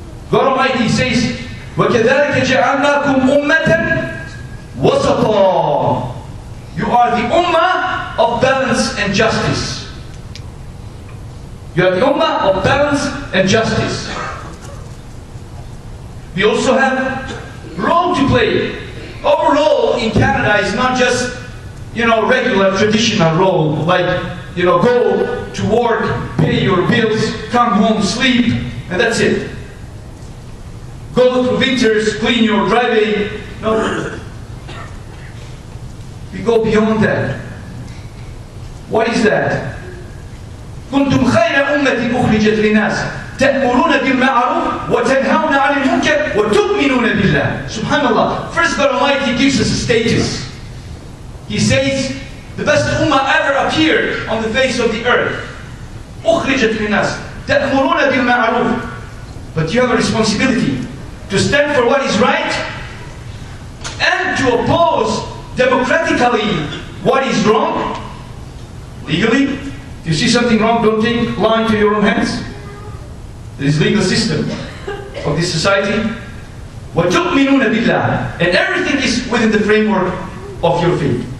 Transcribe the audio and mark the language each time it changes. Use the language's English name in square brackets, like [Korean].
[English] God Almighty says, [Arabic] وَكَذَلِكَ جَعَلْنَاكُمْ أُمَّةً وَسَطًا. [English] You are the ummah of balance and justice. You are the ummah of balance and justice. We also have role to play. Our role in Canada is not just, regular traditional role, like, go to work, pay your bills, come home, sleep, and that's it. Go through winters, clean your driveway. No. We go beyond that. What is that? [Arabic] كنتم خير أمة أخرجت للناس تأمرون بالمعروف وتنهون عن المنكر وتؤمنون بالله. [English] Subhanallah. First, God Almighty gives us a status. He says, the best ummah ever appeared on the face of the earth. [Arabic] أخرجت للناس تأمرون بالمعروف. [English] But you have a responsibility to stand for what is right and to oppose democratically what is wrong. Legally, if you see something wrong, don't take law into your own hands. There is legal system of this society. [Arabic] وَتُؤْمِنُونَ بِاللَّهِ. [English] And everything is within the framework of your faith.